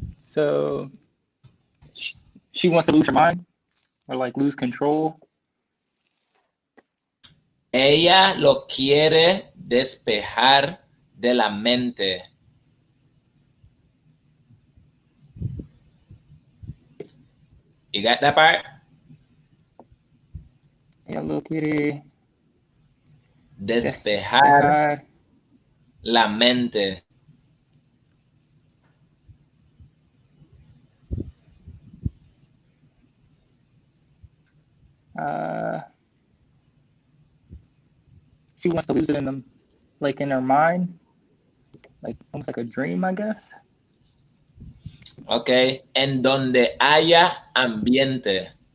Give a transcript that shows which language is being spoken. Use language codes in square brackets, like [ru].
[en] So she wants to lose her mind or like lose control. [es] Ella lo quiere despejar de la mente. [en] You got that part? [es] Ella lo quiere despejar la mente. [en] she wants to lose it in them, like in her mind, like almost like a dream, I guess. [es] Okay, en donde haya ambiente.